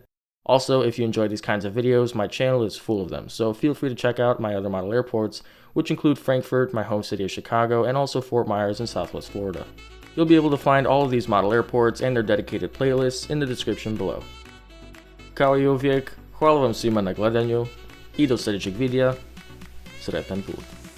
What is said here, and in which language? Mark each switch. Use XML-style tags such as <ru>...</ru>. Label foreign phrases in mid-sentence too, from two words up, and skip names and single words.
<en>Also, if you enjoy these kinds of videos, my channel is full of them, so feel free to check out my other model airports, which include Frankfurt, my home city of Chicago, and also Fort Myers in Southwest Florida. You'll be able to find all of these model airports and their dedicated playlists in the description below.</en> <hr>Kao i uvijek, Hvala vam svima na gledanju i do sljedećeg videa. Sretan put!</hr>